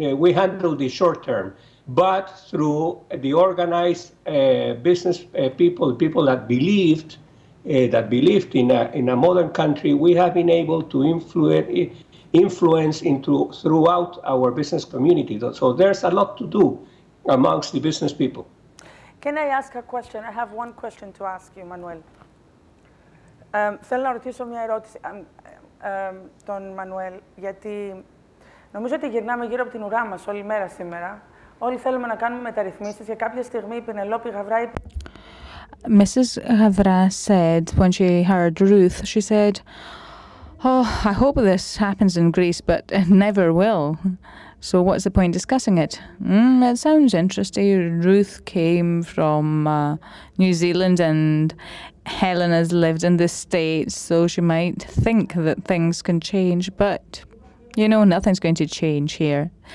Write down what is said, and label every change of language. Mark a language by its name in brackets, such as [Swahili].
[English] We handled the short term. But through the organized business people that believed in a modern country, we have been able to influence throughout our business community. So there's a lot to do amongst the business people. Can I ask a question? I have one question to ask you, Manuel. [Greek] Θέλω να ρωτήσω μια ερώτηση τον Μανουέλ, γιατί νομίζω ότι γυρνάμε γύρω από την ουρά μας όλη μέρα σήμερα. Όλοι θέλουμε να κάνουμε μεταρρυθμίσεις και κάποια στιγμή η Πενελόπη Γαβρά είπε... [English] Mrs. Gavra said, when she heard Ruth, she said, oh, I hope this happens in Greece, but it never will. So what's the point discussing it? It sounds interesting. Ruth came from New Zealand and Helen has lived in the States, so she might think that things can change, but you know, nothing's going to change here.